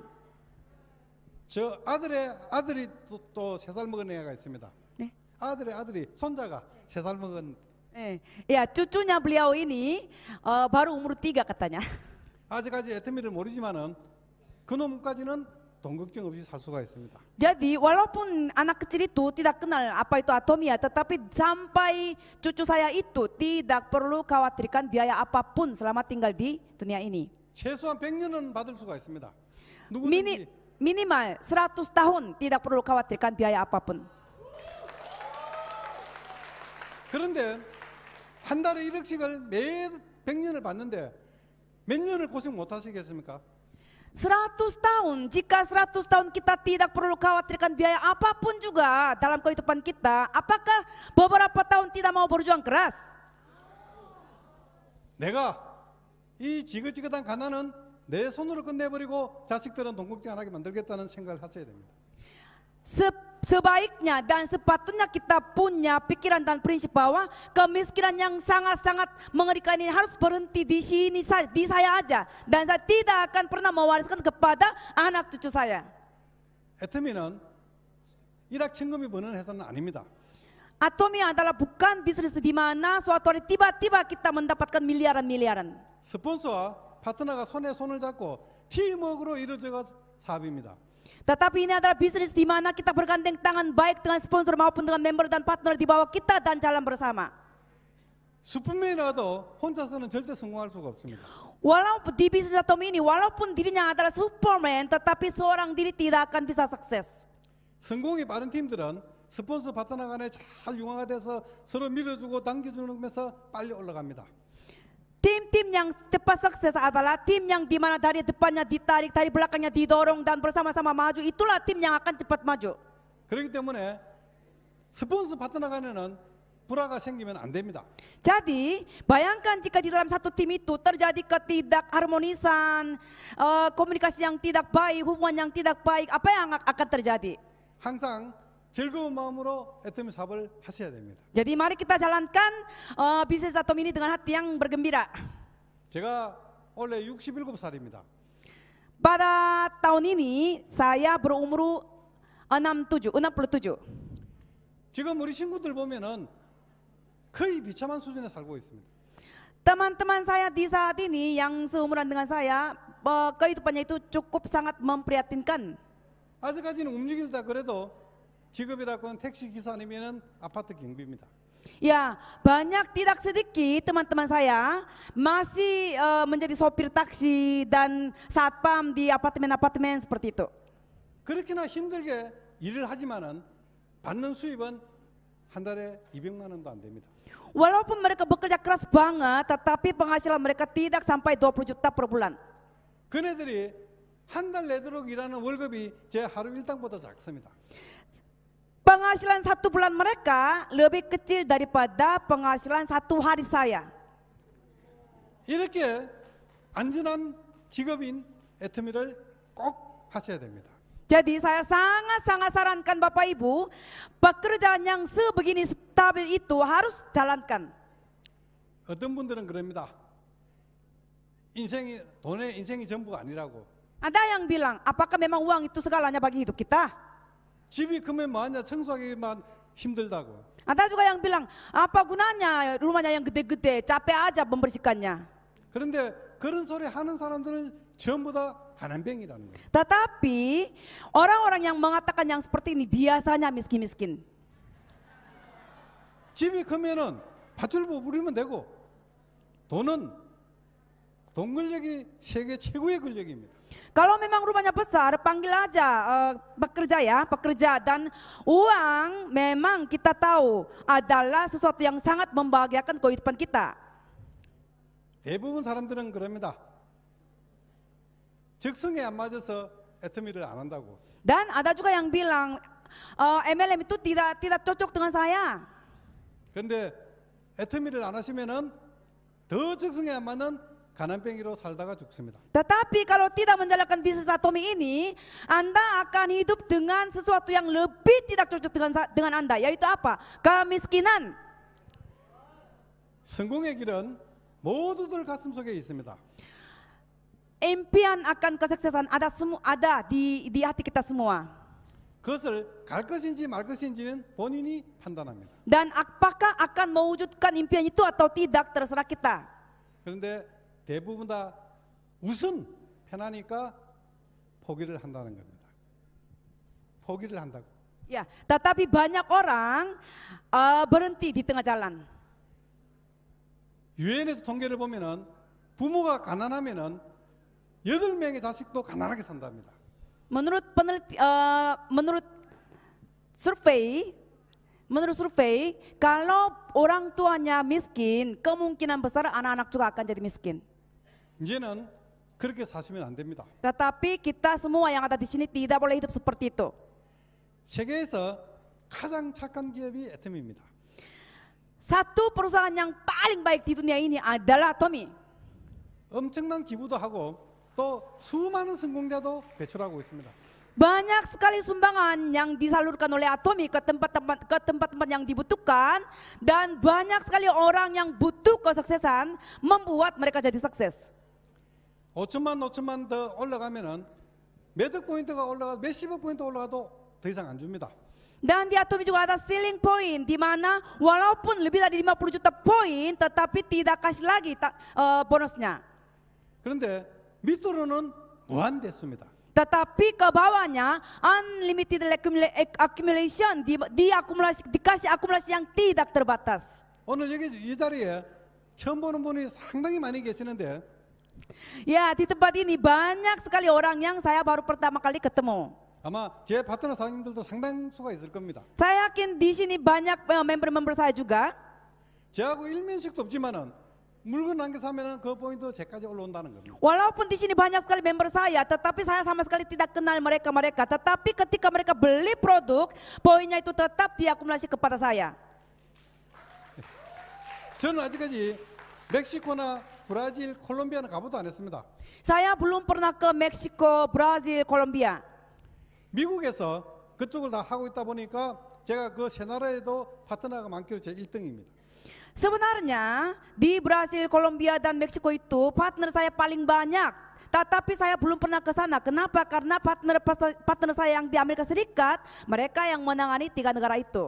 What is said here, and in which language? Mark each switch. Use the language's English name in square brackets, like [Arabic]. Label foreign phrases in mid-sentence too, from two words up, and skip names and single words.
[Korean] 저 아들이 또 3살 먹은 애가 있습니다. 네. 아들이 손자가 3살 먹은. [Indonesian] Ya, cucunya beliau ini baru umur 3 katanya. [Korean] 아직까지 애터미를 모르지만은 그놈까지는 돈 걱정 없이 살 수가 있습니다. [Indonesian] Jadi walaupun anak kecil itu tidak kenal apa itu atomia, tetapi sampai cucu saya itu tidak perlu khawatirkan biaya apapun selama tinggal di dunia ini. [Korean] 최소한 100년은 받을 수가 있습니다. [Indonesian] Minimal 100 tahun tidak perlu khawatirkan biaya apapun. [Korean] 그런데 한 달에 1억씩을 매 100년을 받는데 몇 년을 고생 못 하시겠습니까? [Indonesian] 100 tahun, jika 100 tahun kita tidak perlu khawatirkan biaya apapun juga dalam kehidupan kita, apakah beberapa tahun tidak mau berjuang keras? [Korean] 내가 이 지긋지긋한 가난은 내 손으로 끝내버리고 자식들은 돈 걱정 안 하게 만들겠다는 생각을 하셔야 됩니다. [Indonesian] Sebaiknya dan sepatutnya kita punya pikiran dan prinsip bahwa kemiskinan yang sangat-sangat mengerikan ini harus berhenti di sini, di saya aja, dan saya tidak akan pernah mewariskan kepada anak cucu saya. [Korean] 애터미는 일확천금이 버는 회사는 아닙니다. [Indonesian] Atomi adalah bukan bisnis di mana suatu hari tiba-tiba kita mendapatkan miliaran-miliaran. [Korean] 스폰서와 파트너가 손에 손을 잡고 팀워크로 이루어져가 사업입니다. [Indonesian] Tetapi ini adalah bisnis di mana kita bergandeng tangan baik dengan sponsor maupun dengan member dan partner di bawah kita dan jalan bersama. [Korean] 슈퍼맨이라도 혼자서는 절대 성공할 수가 없습니다. [Indonesian] Walaupun di bisnis Atomi ini, walaupun dirinya adalah Superman, tetapi seorang diri tidak akan bisa sukses. [Korean] 성공이 빠른 팀들은 스폰서 파트너 간에 잘 융화가 돼서 서로 밀어주고 당겨주면서 빨리 올라갑니다. [Indonesian] Tim-tim yang cepat sukses adalah tim yang dimana dari depannya ditarik, dari belakangnya didorong dan bersama-sama maju. Itulah tim yang akan cepat maju. [Korean] 그렇기 때문에 스폰서 파트너 간에는 불화가 생기면 안 됩니다. [Indonesian] Jadi bayangkan jika di dalam satu tim itu terjadi ketidakharmonisan, komunikasi yang tidak baik, hubungan yang tidak baik, apa yang akan terjadi? [Korean] 항상 즐거운 마음으로 애터미 사업을 하셔야 됩니다. [Indonesian] Jadi mari kita jalankan bisnis Atomi ini dengan hati yang bergembira. [Korean] 제가 원래 67살입니다. [Indonesian] Pada tahun ini saya berumur 67. [Korean] 지금 우리 친구들 보면은 거의 비참한 수준에 살고 있습니다. [Indonesian] Teman-teman saya di saat ini yang seumuran dengan saya, kehidupannya itu cukup sangat memprihatinkan. [Korean] 아직까지는 움직일다 그래도 직업이라고는 택시 기사 아니면은 아파트 경비입니다. [Indonesian] Ya, banyak tidak sedikit teman-teman saya masih menjadi sopir taksi dan satpam di apartemen-apartemen seperti itu. [Korean] 그렇게나 힘들게 일을 하지만은 받는 수입은 한 달에 200만 원도 안 됩니다. [Indonesian] Walaupun mereka bekerja keras banget, tetapi penghasilan mereka tidak sampai 20 juta per bulan. [Korean] 그네들이 한 달 내도록 일하는 월급이 제 하루 일당보다 작습니다. [Indonesian] penghasilan 1 bulan mereka lebih kecil daripada penghasilan 1 hari saya. [Korean] 이렇게 안전한 직업인 애터미를 꼭 하셔야 됩니다. [Indonesian] Jadi saya sangat-sangat sarankan Bapak Ibu, pekerjaan yang sebegini stabil itu harus jalankan. [Korean] 어떤 분들은 그럽니다. 인생이 전부가 아니라고. [Indonesian] Ada yang bilang, apakah memang uang itu segalanya bagi hidup kita? [Korean] 집이 크면 뭐하냐 청소하기만 힘들다고. [Indonesian] Ada juga yang bilang, apa gunanya rumahnya yang gede-gede, capek aja membersihkannya. [Korean] 그런데 그런 소리 하는 사람들은 전부 다 가난뱅이라는 거예요. [Indonesian] Tetapi orang-orang yang mengatakan yang seperti ini biasanya miskin-miskin. [Korean] 집이 크면은 밧줄부 부리면 되고 돈 권력이 세계 최고의 권력입니다. [Indonesian] Kalau memang rumahnya besar, panggil aja pekerja dan uang memang kita tahu adalah sesuatu yang sangat membahagiakan kehidupan kita. [Korean] 대부분 사람들은 그럽니다. 적성에 안 맞아서 애터미를 안 한다고. [Indonesian] Dan ada juga yang bilang MLM itu tidak cocok dengan saya. [Korean] 그런데 애터미를 안 하시면은 더 적성에 안 맞는 가난뱅이로 살다가 죽습니다. [Indonesian] Tetapi kalau tidak menjalankan bisnis atomi ini, Anda akan hidup dengan sesuatu yang lebih tidak cocok dengan Anda, yaitu apa? Kemiskinan. [Korean] 성공의 길은 모두들 가슴 속에 있습니다. [Indonesian] Impian akan kesuksesan ada di hati kita semua. [Korean] 그것을 갈 것인지 말 것인지는 본인이 판단합니다. [Indonesian] Dan apakah akan mewujudkan impian itu atau tidak terserah kita. [Korean] 그런데 대부분 다 우선 편하니까 포기를 한다는 겁니다. 포기를 한다고. [Indonesian] Ya, tetapi banyak orang berhenti di tengah jalan. [Korean] 유엔에서 통계를 보면은 부모가 가난하면은 8명의 자식도 가난하게 산답니다. [Indonesian] Menurut survei, kalau orang tuanya miskin, kemungkinan besar anak-anak juga akan jadi miskin. [Korean] 이제는 그렇게 사시면 안 됩니다. [Indonesian] Tetapi kita semua yang ada di sini tidak boleh hidup seperti itu. [Korean] 세계에서 가장 착한 기업이 애터미입니다. [Indonesian] Satu perusahaan yang paling baik di dunia ini adalah Atomy. [Korean] 엄청난 기부도 하고 또 수많은 성공자도 배출하고 있습니다. [Indonesian] Banyak sekali sumbangan yang disalurkan oleh Atomy ke tempat-tempat yang dibutuhkan, dan banyak sekali orang yang butuh kesuksesan membuat mereka jadi sukses. [Korean] 5천만 더 올라가면은 몇억 포인트가 올라가 몇십억 포인트 올라가도 더 이상 안 줍니다. [Indonesian] Dan di Atomy juga ada [English] ceiling point, [Indonesian] di mana walaupun lebih dari 50 juta poin, tetapi tidak kasih lagi bonusnya. [Korean] 그런데 밑으로는 무한대수입니다. [Indonesian] Tetapi ke bawahnya [English] unlimited accumulation, [Indonesian] dikasih akumulasi yang tidak terbatas. [Korean] 오늘 여기 이 자리에 처음 보는 분이 상당히 많이 계시는데 [Indonesian] Ya, di tempat ini banyak sekali orang yang saya baru pertama kali ketemu. [Korean] 아마 제 파트너 사장님들도 상당수가 있을 겁니다. [Indonesian] Saya yakin di sini banyak member-member saya juga. [Korean] 저하고 일면식도 없지만은 물건 한 개 사면은 그 포인트 제까지 올라온다는 겁니다. [Indonesian] Walaupun di sini banyak sekali member saya, tetapi saya sama sekali tidak kenal mereka. Tetapi ketika mereka beli produk, poinnya itu tetap diakumulasi kepada saya. [Korean] 저는 아직까지 멕시코나 브라질, 콜롬비아는 가보도 안 했습니다. [Indonesian] Saya belum pernah ke Meksiko, Brazil, Kolombia. [Korean] 미국에서 그쪽을 다 하고 있다 보니까 제가 그 세 나라에도 파트너가 많기로 제 1등입니다. [Indonesian] Sebenarnya di Brazil, Kolombia, dan Meksiko itu partner saya paling banyak. Tetapi saya belum pernah ke sana. Kenapa? Karena partner saya yang di Amerika Serikat, mereka yang menangani 3 negara itu.